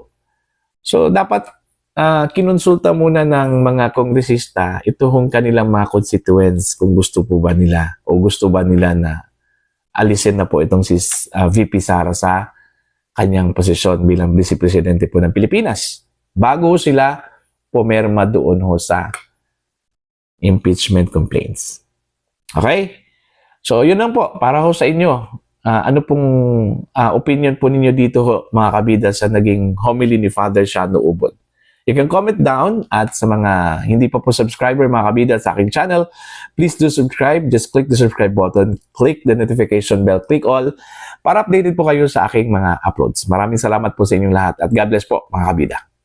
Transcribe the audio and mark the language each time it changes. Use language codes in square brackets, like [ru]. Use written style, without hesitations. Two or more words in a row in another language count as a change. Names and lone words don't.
[tl] So, dapat kinonsulta muna ng mga kongresista ito hong kanilang mga constituents kung gusto po ba nila o gusto ba nila na alisin na po itong si VP Sara sa kanyang posisyon bilang Vice Presidente po ng Pilipinas bago sila pumirma doon ho sa [en] impeachment complaints. [tl] Okay? So, yun lang po para ho sa inyo. Ano pong opinion po ninyo dito ho, mga kabida, sa naging homily ni Father Shano Ubod? [en] You can comment down, [tl] at sa mga hindi pa po subscriber, mga kabida, sa aking channel, [en] please do subscribe. Just click the subscribe button, click the notification bell, click all [tl] para updated po kayo sa aking mga uploads. Maraming salamat po sa inyong lahat at [en] God bless [tl] po, mga kabida.